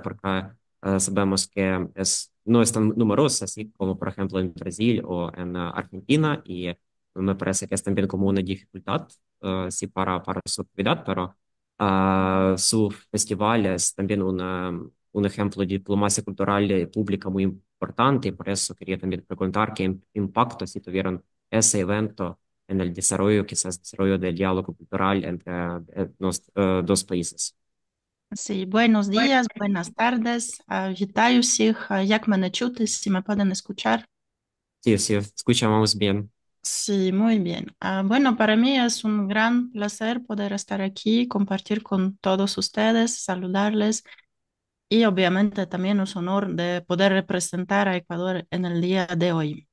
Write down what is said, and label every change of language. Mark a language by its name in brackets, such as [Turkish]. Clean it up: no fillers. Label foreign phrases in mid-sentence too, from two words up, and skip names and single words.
[Spanish] Porque sabemos que no es tan numerosa, así como por ejemplo en Brasil o en Argentina, y me parece que es también como una dificultad sí, para su actividad, pero su festival es también un ejemplo de diplomacia cultural pública muy importante y por eso quería también preguntar qué impacto si tuvieron ese evento en el desarrollo, quizás desarrollo del diálogo cultural entre los dos países. Sí, buenos días, buenas tardes. [Ukrainian] Вітаю всіх. Як мене чути? [Spanish] Si me pueden escuchar. Sí, sí, escuchamos bien. Sí, muy bien. Bueno, para mí es un gran placer poder estar aquí, compartir con todos ustedes, saludarles y obviamente también es un honor de poder representar a Ecuador en el día de hoy.